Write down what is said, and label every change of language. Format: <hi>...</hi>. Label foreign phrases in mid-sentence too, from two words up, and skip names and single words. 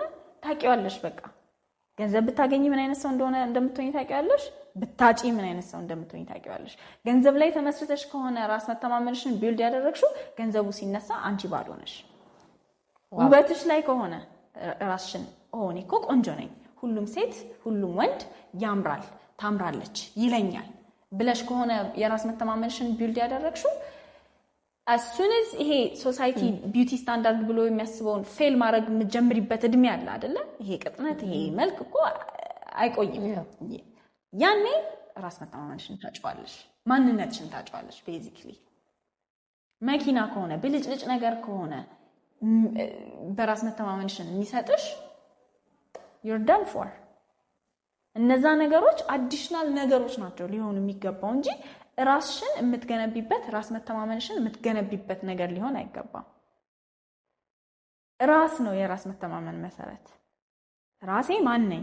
<am>ታውቂዋለሽ በቃ ገንዘብ ብታገኚ ምን አይነት ሰው እንደምትሆኚ ታውቂዋለሽ ብታጪ ምን አይነት ሰው እንደምትሆኚ ታውቂዋለሽ ገንዘብ ላይ ተመስርተሽ ከሆነ ራስ መተማመንሽን ቢልድ ያደረግሽው ገንዘቡ ሲነሳ አንቺ ባዶ ነሽ ውበትሽ ላይ ከሆነ ራስሽን እኔ እኮ ቆንጆ ነኝ ሁሉም ሴት ሁሉም ወንድ ያምራል ታምራለች ይለኛል ብለሽ ከሆነ የራስ መተማመንሽን ቢልድ ያደረግሽው</am> <en>as soon as</en> <am>ይሄ ሶሳይቲ ቢዩቲ ስታንዳርድ ብሎ የሚያስበውን ፌል ማድረግ የምትጀምሪበት እድሜ አለ አይደለ ይሄ ቅጥነት ይሄ መልክ እኮ አይቆይም ያኔ ራስ መተማመንሽን ታጫዋለሽ ማንነትሽን ታጫዋለሽ ቤዚክሊ መኪና ከሆነ ብልጭልጭ ነገር ከሆነ በራስ መተማመንሽን የሚሰጥሽ</am> <en>you're done for</en> <am>እነዛ ነገሮች አዲሽናል ነገሮች ናቸው ሊሆኑ የሚገባው እንጂ ራስሽን የምትገነቢበት ራስ መተማመንሽን የምትገነቢበት ነገር ሊሆን አይገባም ራስ ነው የራስ መተማመን መሰረት። ራሴ ማን ነኝ?</am>